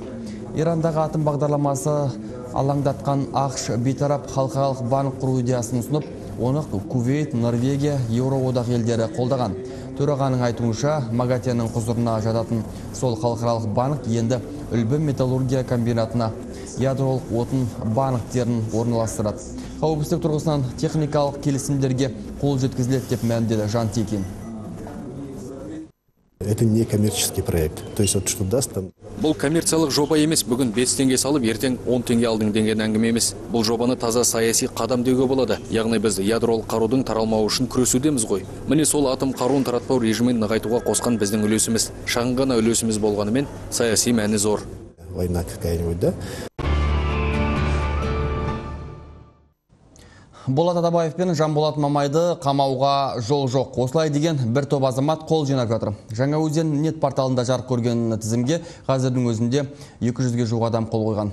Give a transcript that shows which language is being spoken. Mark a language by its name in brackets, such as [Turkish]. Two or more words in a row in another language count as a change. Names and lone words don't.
[Kazakh] Ирандағы атом бағдарламасы алаңдатқан ақш бейтарап халықаралық банк құру идеясын ұсынып, оны Кувейт, Норвегия, Еуроодақ елдері қолдаған. Төрағаның айтуынша, МАГАТЭнің құзырына жататын сол халықаралық банк енді Үлбі металлургия комбинатына ядролық отын банктерін орналастырады. Қауіпсіздік тұрғысынан техникалық келісімдерге қол жеткізіледі деп мәлімдеді Жантикин. [Russian] Это не коммерческий проект. То есть вот что даст там. [Kazakh] Бұл коммерциялық жоба емес, бүгін 5 теңге салып, ертең 10 теңге алдың деген әңгіме емес. Бұл жобаны таза саяси қадам деуге болады. Яғни біз ядролық қарудың таралмауы үшін күресудеміз ғой. Міне сол атом қаруын таратпау режимін нығайтуға қосқан біздің үлесіміз. Шағын ғана үлесіміз болғанымен саяси мәні зор. [Russian] Война какая-нибудь, да? [Kazakh] Болат Атабаев пен Жанболат Мамайды қамауға жол жоқ. Осылай деген бір топ азамат қол жинап жатыр. Жаңаөзен нет порталында жарық көрген тізімге қазірдің өзінде 200-ге жуық адам қол қойған.